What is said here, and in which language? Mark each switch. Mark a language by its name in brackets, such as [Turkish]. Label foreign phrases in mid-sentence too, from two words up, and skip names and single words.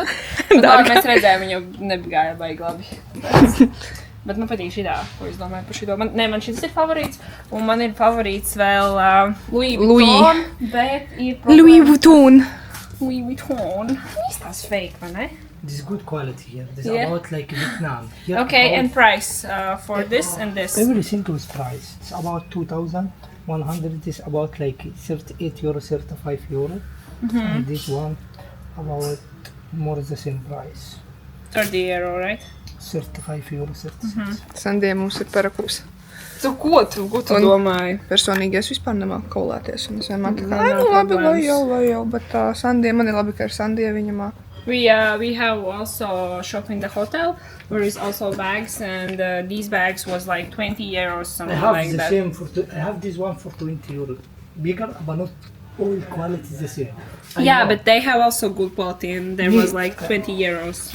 [Latvian] Un tā mēs redzējām, viņa nebigāja baigi labi. Bet man patīk šitā, ko es domāju par šito. Man šis ir favorīts, un man ir favorīts vēl Louis Vuitton, bet ir Louis Vuitton. Louis Vuitton. Viņš tās fake, vai ne? [English] This is good quality here. This is Yeah. about like Vietnam. Here Okay, about and price for this and this. everything was price. It's about 2,100. Is about like €38, €35. And this one about more the same price. €30, right? €35, 36. [Latvian] Sandija mums ir perakusi. Ko tu domāji? Personīgi es vispār nemāku kaulēties. Un es vienmēr tā kā, No nu labi, problēmas. lai jau, bet Sandija, man ir labi, ka ar Sandiju viņa māk. [English] We have also shop in the hotel where is also bags, and these bags was like €20, I something have like the that. same I have this one for €20. Bigger, but not all quality is the same. I Yeah, know. but they have also good quality, and there was like €20.